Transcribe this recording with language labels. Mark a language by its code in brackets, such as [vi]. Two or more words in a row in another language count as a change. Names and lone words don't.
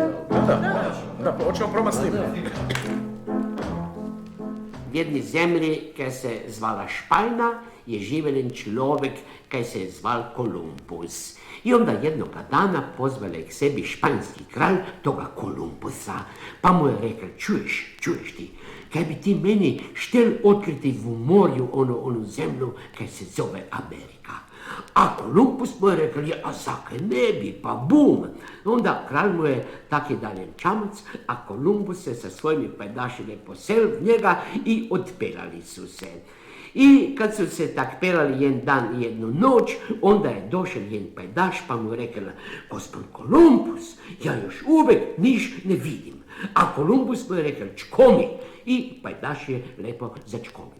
[hr] Da, hoćemo probat snimiti. V jedni zemlji, kaj se zvala Špajna, je živelen človek, kaj se je zval Kolumbus. I onda jednoga dana pozvale k sebi španjski kralj toga Kolumbusa, pa mu je rekel: čuješ ti, kaj bi ti meni štel otkriti v morju onu zemlju, kaj se zove Amerika. A Kolumbus mu je rekel: a zakaj ne bi, pa bum. Onda kralj mu je taki daljen čamac, a Kolumbus se sa svojimi pajdašima posel v njega i otpelali su se. I kad su se tak pelali jedan dan i jednu noć, onda je došel jedan pajdaš pa mu je rekel: gospod Kolumbus, ja još uvek niš ne vidim. A Kolumbus mu je rekel: čkomi. I pajdaš je lepo začkomio.